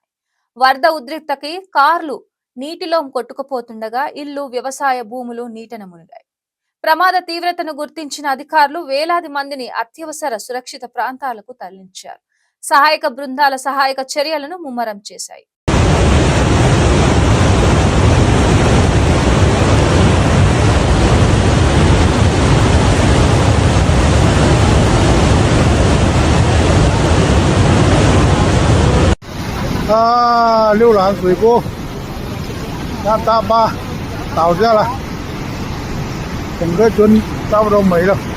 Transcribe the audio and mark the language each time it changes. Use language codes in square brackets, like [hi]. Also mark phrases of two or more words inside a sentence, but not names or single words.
[te] వరద ఉద్రిక్తకి కార్లు నీటిలో కొట్టుకుపోతుండగా ఇల్లు, వ్యవసాయ భూములు నీటన మునిగాయి. ప్రమాద తీవ్రతను గుర్తించిన అధికారులు వేలాది మందిని అత్యవసర సురక్షిత ప్రాంతాలకు తరలించారు. సహాయక బృందాల సహాయక చర్యలను ముమ్మరం చేశాయి. [zh] 溜兰水库，那大坝倒下了，整个村差不多没了。